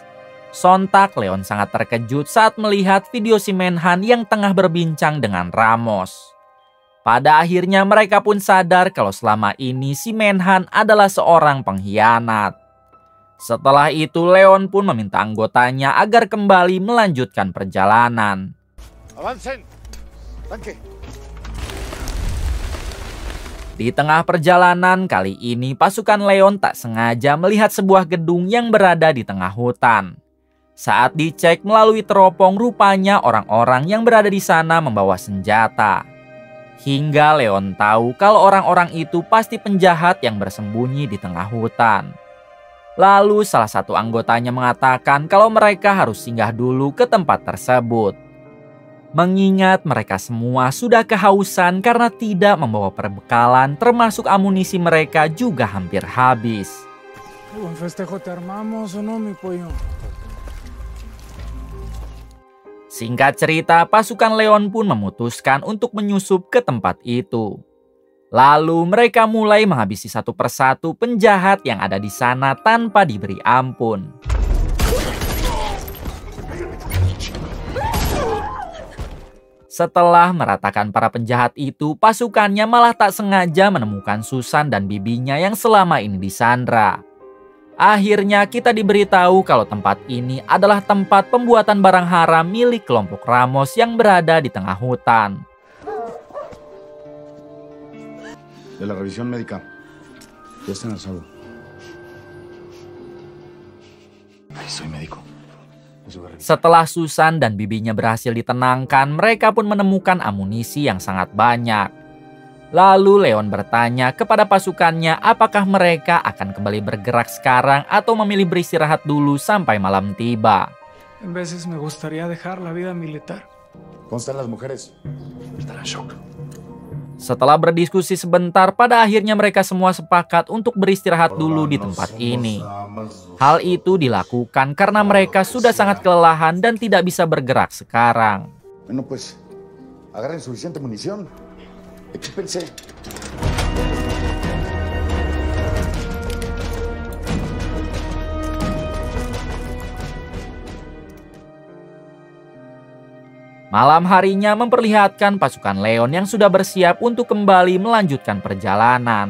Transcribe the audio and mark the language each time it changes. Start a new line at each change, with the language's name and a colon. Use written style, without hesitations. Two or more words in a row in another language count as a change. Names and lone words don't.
Indonesian: Sontak Leon sangat terkejut saat melihat video si Menhan yang tengah berbincang dengan Ramos. Pada akhirnya mereka pun sadar kalau selama ini si Menhan adalah seorang pengkhianat. Setelah itu, Leon pun meminta anggotanya agar kembali melanjutkan perjalanan.
Spanish: Avancen. Tanque.
Indonesian: Di tengah perjalanan kali ini, pasukan Leon tak sengaja melihat sebuah gedung yang berada di tengah hutan. Saat dicek melalui teropong, rupanya orang-orang yang berada di sana membawa senjata. Hingga Leon tahu kalau orang-orang itu pasti penjahat yang bersembunyi di tengah hutan. Lalu salah satu anggotanya mengatakan kalau mereka harus singgah dulu ke tempat tersebut. Mengingat mereka semua sudah kehausan karena tidak membawa perbekalan, termasuk amunisi mereka juga hampir habis.
Spanish: ¿Un festejo te armamos o no, mi pollo?
Indonesian: Singkat cerita, pasukan Leon pun memutuskan untuk menyusup ke tempat itu. Lalu mereka mulai menghabisi satu persatu penjahat yang ada di sana tanpa diberi ampun. Setelah meratakan para penjahat itu, pasukannya malah tak sengaja menemukan Susan dan bibinya yang selama ini disandra. Akhirnya kita diberitahu kalau tempat ini adalah tempat pembuatan barang haram milik kelompok Ramos yang berada di tengah hutan.
Spanish: De la revisión médica. Ya está en el salón. Ay, soy médico.
Indonesian: Setelah Susan dan bibinya berhasil ditenangkan, mereka pun menemukan amunisi yang sangat banyak. Lalu Leon bertanya kepada pasukannya apakah mereka akan kembali bergerak sekarang atau memilih beristirahat dulu sampai malam tiba.
Spanish: En veces me gustaría dejar la vida militar. ¿Cómo están las mujeres? Están en shock.
Indonesian: Setelah berdiskusi sebentar, pada akhirnya mereka semua sepakat untuk beristirahat dulu di tempat ini. Hal itu dilakukan karena mereka sudah sangat kelelahan dan tidak bisa bergerak sekarang.
Spanish: Bueno, pues, agarren suficiente munición. Equípense.
Indonesian: Malam harinya memperlihatkan pasukan Leon yang sudah bersiap untuk kembali melanjutkan perjalanan.